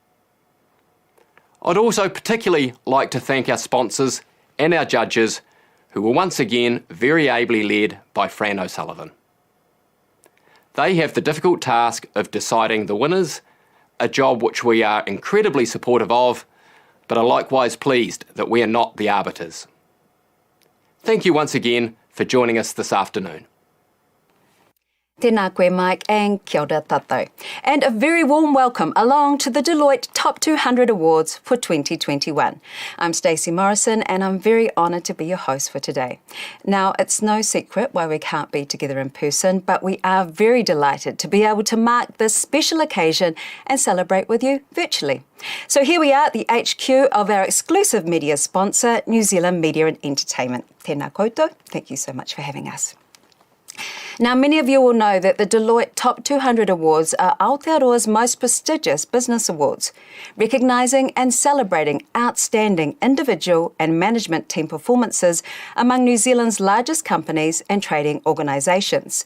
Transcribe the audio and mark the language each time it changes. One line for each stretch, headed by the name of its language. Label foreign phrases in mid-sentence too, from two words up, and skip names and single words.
English: I'd also particularly like to thank our sponsors and our judges, who were once again very ably led by Fran O'Sullivan. They have the difficult task of deciding the winners, a job which we are incredibly supportive of, but are likewise pleased that we are not the arbiters. Thank you once again for joining us this afternoon.
Māori: Tēnā koe Mike and kia ora tātou.
English: And a very warm welcome along to the Deloitte Top 200 Awards for 2021. I'm Stacey Morrison and I'm very honoured to be your host for today. Now, it's no secret why we can't be together in person, but we are very delighted to be able to mark this special occasion and celebrate with you virtually. So here we are at the HQ of our exclusive media sponsor, New Zealand Media and Entertainment.
Māori: Tēnā koutou,
English: thank you so much for having us. Now, many of you will know that the Deloitte Top 200 Awards are Aotearoa's most prestigious business awards, recognising and celebrating outstanding individual and management team performances among New Zealand's largest companies and trading organisations.